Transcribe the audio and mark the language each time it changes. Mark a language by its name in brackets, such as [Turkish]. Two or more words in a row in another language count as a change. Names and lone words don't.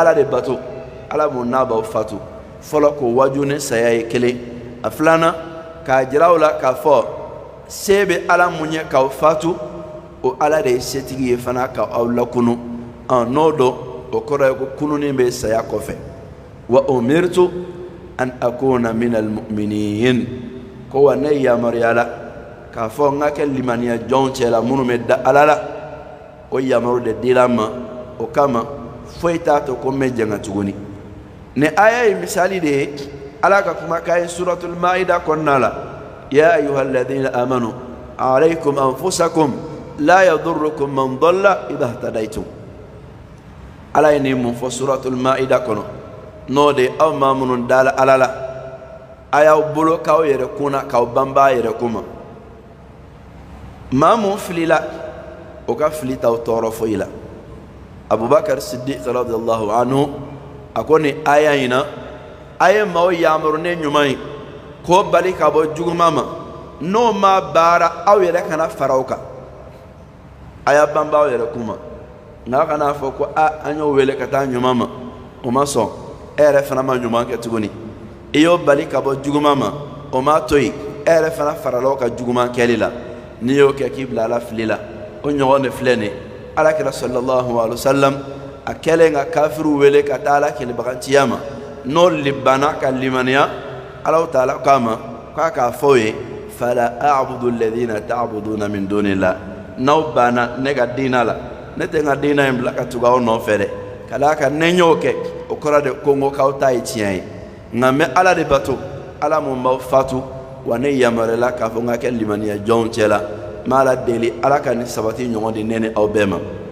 [Bambara] ala de bato ala mun n'a b'aw fatu fɔlɔ ko waju ni saya ye kelen a filanan k'a jira aw la k'a fɔ se bɛ ala mun ye k'aw fatu o ala de ye setigi ye fana k'aw lakunu n'o dɔn o kɔrɔ ye ko kununi bɛ saya kɔfɛ [Arabic] وأمرت أن أكون من المؤمنين [Bambara] ko wa ne yamaruyala k'a fɔ n ka kɛ limaniya jɔnw cɛla minnu bɛ da ala la o yamaru de dira n ma o kama foyi t'a to ko n bɛ jɛn tuguni ni aya ye misali de ye ala ka kumakan ye [Arabic] سورة المائدة [Bambara] kɔnɔna la [Arabic] يا أيها الذين آمنوا عليكم أنفسكم لا يضركم من ضل إذا اهتديتم [Bambara] ala ye nin mun fɔ [Arabic] سورة المائدة [Bambara] kɔnɔ n'o de aw maa minnu dala ala la a y'aw bolo k'aw yɛrɛ kunna k'aw banba yɛrɛ kuma maa mun filila o ka fili t'aw tɔɔrɔ foyi la abubakar siddiq [Arabic] رضي الله عنه [Bambara] a ko nin aya in na a ye maaw yamaru ne ɲuman ye k'o bali ka bɔ juguman ma n'o ma baara aw yɛrɛ kana fara o kan a y'a banba aw yɛrɛ kuma nka kana fɔ ko an y'o wele ka taa ɲuman ma o ma sɔn e yɛrɛ fana ma ɲuman kɛ tuguni i y'o bali ka bɔ juguman ma o ma to yen e yɛrɛ fana farala o ka juguman kɛli la n'i y'o kɛ k'i bila ala fili la o ɲɔgɔn de filɛ nin ye alakira [Arabic] صلى الله عليه وسلم [Bambara] a kɛlen ka kafiru wele ka taa ala kɛlɛbagaciya ma n'o banna ka limaniya ala taala k'a ma k'a k'a fɔ o ye [Arabic] فلا أعبد الذين تعبدون من دون الله [Bambara] n'aw banna ne ka diina la ne tɛ n ka diina in bila ka tugu aw nɔfɛ dɛ ka d'a kan ne y'o kɛ o kɔrɔ de ko n ko k'aw ta ye tiɲɛ ye nka n bɛ ala de bato ala mun b'aw fatu wa ne yamaruyala k'a fɔ n ka kɛ limaniya jɔnw cɛ la n b'a la deli ala ka nin sabati ɲɔgɔn di ne ni aw bɛɛ ma